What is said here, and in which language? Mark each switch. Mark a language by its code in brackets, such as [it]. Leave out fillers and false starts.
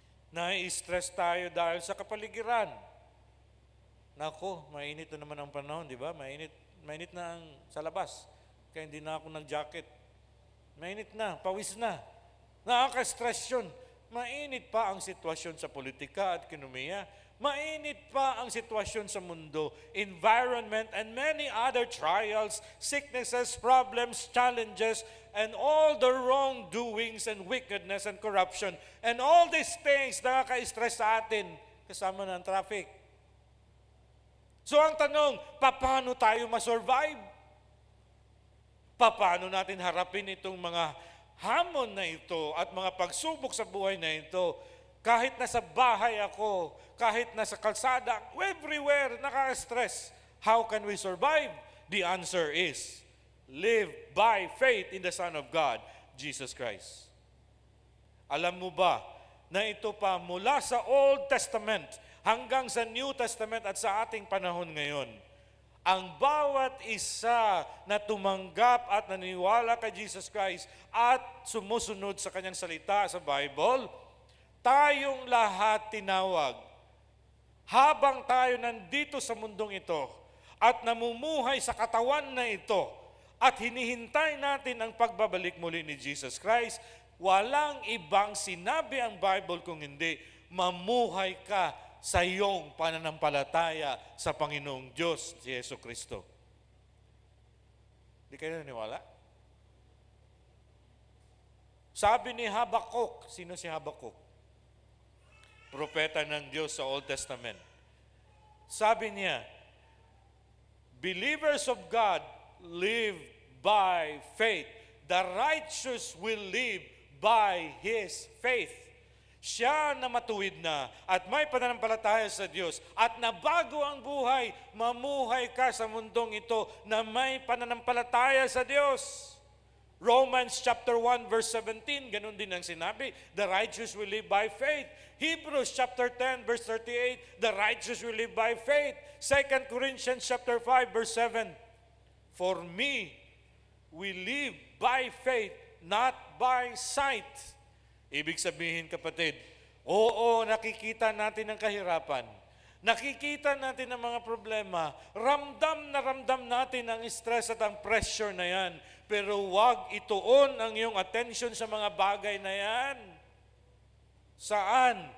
[tl] Na-stress tayo dahil sa kapaligiran. Nako, mainit na naman ang panahon, di ba? Mainit na sa labas. Kaya hindi na ako nag-jacket. Mainit na, pawis na. Nakaka-stress yun. Mainit pa ang sitwasyon sa politika at ekonomiya. Mainit pa ang sitwasyon sa mundo, [en] environment, and many other trials, sicknesses, problems, challenges, and all the wrongdoings and wickedness and corruption. And all these things [tl] nakaka-stress sa atin kasama ng traffic. So ang tanong, paano tayo masurvive? Paano natin harapin itong mga hamon na ito at mga pagsubok sa buhay na ito? Kahit nasa bahay ako, kahit nasa kalsada, everywhere, nakaka-stress. [en] How can we survive? The answer is, live by faith in the Son of God, Jesus Christ. [tl] Alam mo ba na ito pa mula sa Old Testament hanggang sa New Testament at sa ating panahon ngayon, ang bawat isa na tumanggap at naniniwala kay Jesus Christ at sumusunod sa kanyang salita sa Bible, tayong lahat tinawag. Habang tayo nandito sa mundong ito at namumuhay sa katawan na ito at hinihintay natin ang pagbabalik muli ni Jesus Christ, walang ibang sinabi ang Bible kung hindi, mamuhay ka sa iyong pananampalataya sa Panginoong Diyos, si Yesu Kristo. Di kayo naniwala? Sabi ni Habakuk, sino si Habakuk? Propeta ng Diyos sa Old Testament. Sabi niya, [en] believers of God live by faith. The righteous will live by His faith. [tl] Siya na matuwid na at may pananampalataya sa Diyos at nabago ang buhay, mamuhay ka sa mundong ito na may pananampalataya sa Diyos. [en] Romans chapter 1 verse 17, [tl] ganun din ang sinabi, [en] the righteous will live by faith. Hebrews chapter 10 verse 38, the righteous will live by faith. 2 Corinthians chapter 5 verse 7, for me, we live by faith, not by sight. [tl] Ibig sabihin, kapatid, oo, nakikita natin ang kahirapan. Nakikita natin ang mga problema. Ramdam na ramdam natin ang stress at ang pressure na yan. Pero huwag ituon ang iyong attention sa mga bagay na yan. Saan?